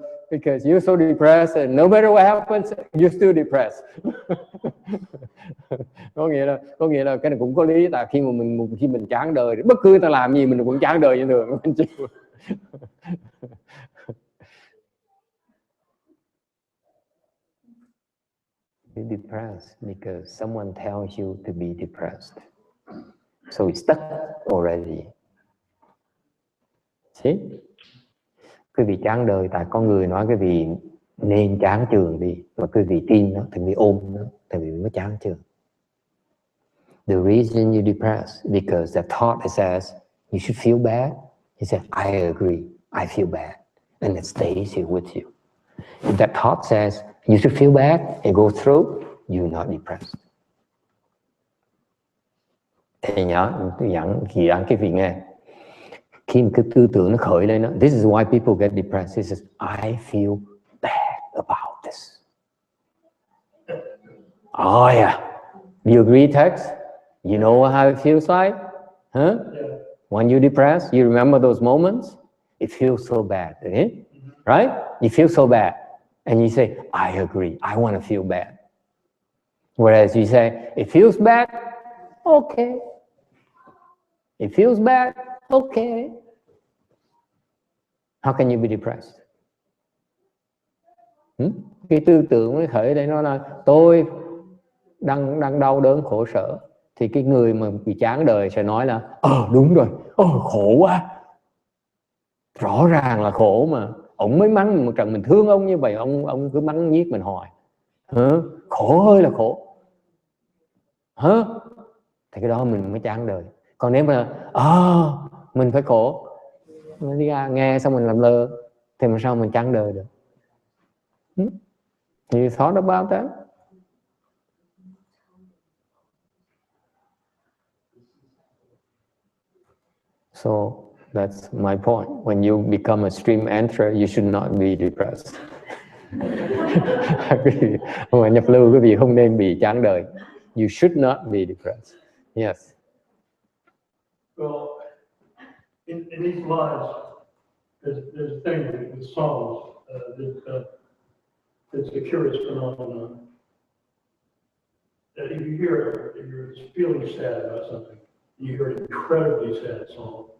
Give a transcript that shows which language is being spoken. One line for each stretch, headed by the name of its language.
English: because you're so depressed and no matter what happens, you're still depressed.
Vietnamese: có nghĩa là cái này cũng có lý, tại khi mình chán đời, bất cứ ta làm gì mình cũng chán đời như thường.
English: You're depressed because someone tells you to be depressed. So it's stuck already. See?
Vietnamese: Quý vị chán đời tại con người nói quý vị nên chán chường đi, mà quý vị tin nó, thì quý vị ôm nó, thì quý vị mới chán chường.
English: The reason you're depressed because the thought says you should feel bad. He said, I agree, I feel bad, and it stays here with you. If that thought says you should feel bad and go through, you're not depressed.
Vietnamese: Thì nhớ, tôi dặn cái vị nghe. Khi một cái tư tưởng nó khởi lên,
English: this is why people get depressed. He says, I feel bad about this. Oh yeah, you agree, Tex? You know how it feels like? Huh? Yeah. When you're depressed, you remember those moments? It feels so bad, eh? Right? You feel so bad. And you say, I agree, I want to feel bad. Whereas you say, it feels bad, okay. It feels bad, okay. How can you be depressed?
Vietnamese: Cái tư tưởng mới khởi đây, nó là tôi đang đau đớn khổ sở, thì cái người mà bị chán đời sẽ nói là đúng rồi, khổ quá, rõ ràng là khổ mà, ông mới mắng một trận, mình thương ông như vậy, ông cứ mắng nhiếc mình hoài, khổ ơi là khổ, thì cái đó mình mới chán đời. Còn nếu mà mình phải khổ, mình đi ra nghe xong mình làm lơ, thì mà sao mình chán đời được?
English: You thought about that? So that's my point. When you become a stream enterer, you should not be depressed.
Vietnamese: Mà nhập lưu quý vị không nên bị chán đời.
English: You should not be depressed. Yes. Well, in these lives, there's a thing with songs that's a curious phenomenon. That if you hear it, if you're feeling sad about something, you hear an incredibly sad song.